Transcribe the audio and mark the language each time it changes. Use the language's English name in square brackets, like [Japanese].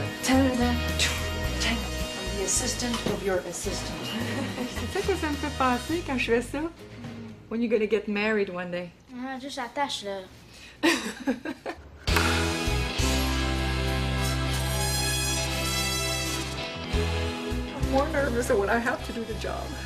[English] I'm the assistant of your assistant. [French] C'est ça que ça me fait penser quand je fais ça? [English] When you gonna get married one day? [French] Ah, juste attache, là. [English] I'm more nervous when I have to do the job.